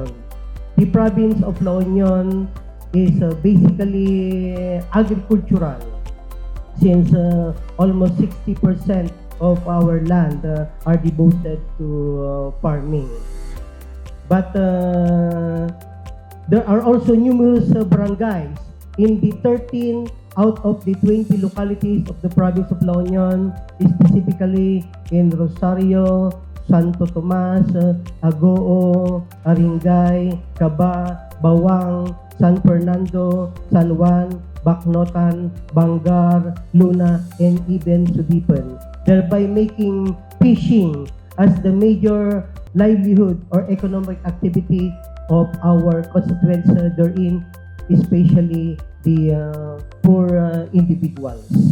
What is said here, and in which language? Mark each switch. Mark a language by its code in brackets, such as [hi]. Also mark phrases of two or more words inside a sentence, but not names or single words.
[en] The province of La Union is basically agricultural, since almost 60% of our land are devoted to farming. But there are also numerous barangays in the 13 out of the 20 localities of the province of La Union, specifically in Rosario, Santo Tomas, Agoo, Aringay, Caba, Bawang, San Fernando, San Juan, Bacnotan, Bangar, Luna, and even Sudipan, thereby making fishing as the major livelihood or economic activity of our constituents therein, especially the poor individuals.